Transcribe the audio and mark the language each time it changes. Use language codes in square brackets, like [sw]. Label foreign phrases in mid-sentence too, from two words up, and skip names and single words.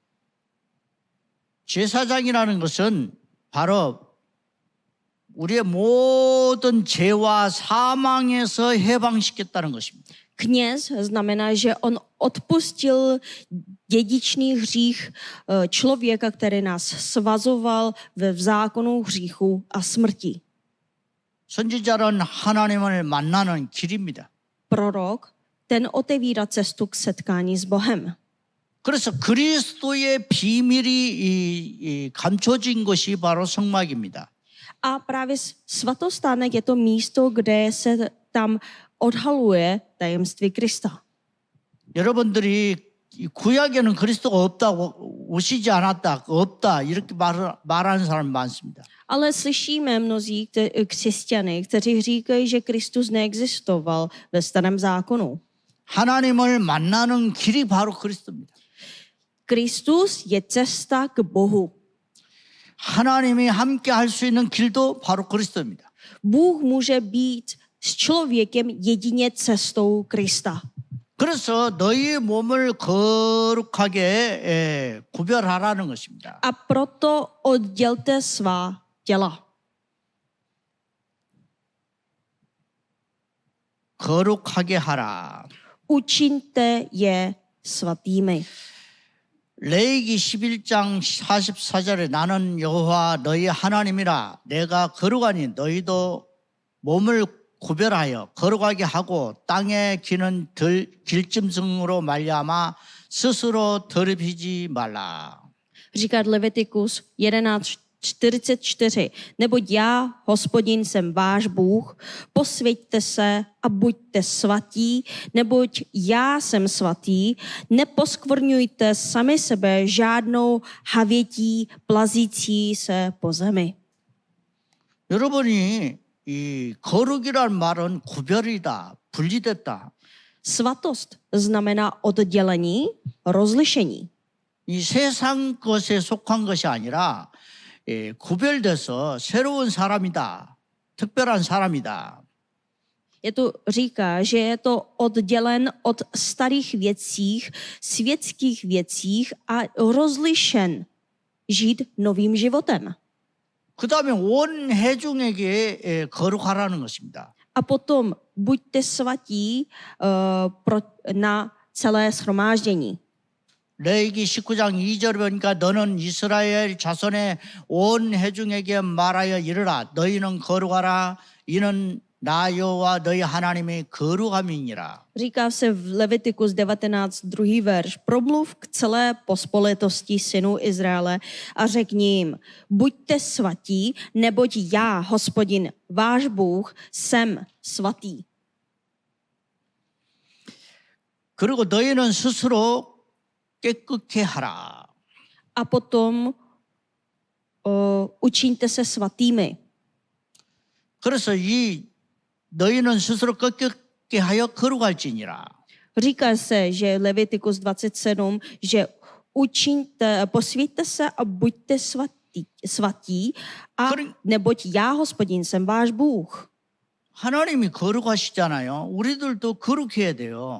[ko] 제사장이라는 것은 바로 우리의 모든 죄와 사망에서 해방시켰다는 것입니다. [cs] Kněz znamená, že on odpustil dědičný hřích člověka, který nás svazoval v zákonu hříchu a smrti. [ko] 선지자는 하나님을 만나는 길입니다. [cs] Prorok, ten otevírá cestu k setkání s Bohem. [ko] 그래서 그리스도의 비밀이 감춰진 것이 바로 성막입니다. [cs] A právě svatostánek je to místo, kde se tam odhaluje tajemství Krista. [ko] 여러분들이 구약에는 그리스도가 없다고 오시지 않았다, 없다 이렇게 말하는 사람이 많습니다. [cs] Ale slyšíme mnozí křesťany, kteří říkají, že Kristus neexistoval ve starém zákonu. [ko] 하나님을 만나는 길이 바로 그리스도입니다. [cs] Kristus je cesta k Bohu. [ko] 하나님이 함께 할 수 있는 길도 바로 그리스도입니다. [cs] Bůh může být s člověkem jedině cestou Krista. [ko] 그래서 너희 몸을 거룩하게 구별하라는 것입니다. [cs] A proto oddělte svá těla. [ko] 거룩하게 하라. [cs] Učiňte je svatými. [ko] 레위기 11장 44절에 나는 여호와 너희 하나님이라 내가 거룩하니 너희도 몸을 구별하여 거룩하게 하고 땅에 기는 길짐승으로 말미암아 스스로 더럽히지 말라. [cs] Říká Levitikus 11:44. Neboť já, Hospodin, jsem váš Bůh, posvěťte se a buďte svatí, neboť já jsem svatý, neposkvrňujte sami sebe žádnou havětí plazící se po zemi. [ko] 여러분이 이 거룩이란 말은 구별이다, 분리됐다. [cs] Svatost znamená oddělení, rozlišení. [ko] 이 세상 것에 속한 것이 아니라 구별돼서 새로운 사람이다. 특별한 사람이다. [cs] Je to říká, že je to oddělen od starých věcích, světských věcích a rozlišen žít novým životem. [ko] 그 다음에 온 회중에게 거룩하라는 것입니다. [cs] A potom buďte svatí na celé shromáždění. [ko] 레위기 19장 2절 보니까 너는 이스라엘 자손의 온 회중에게 말하여 이르라 너희는 거룩하라 이는 나 여호와 너희 하나님의 거룩함이니라. [cs] Říká se v Levitikus 19, 2. verš. Promluv k celé pospolitosti synů Izraele a řekni jim, buďte svatí, neboť já, Hospodin, váš Bůh, jsem svatý. [ko] 그리고 너희는 스스로 깨끗게 하라. [cs] A potom učiňte se svatými. [ko] 그래서 이 너희는 스스로 깨끗게 하여 거룩할지니라. [cs] Říká se, že Levitikus 27, že posvíťte se a buďte svatí a neboť já, Hospodin, jsem váš Bůh. [ko] 하나님이 거룩하시잖아요. 우리들도 거룩해야 돼요.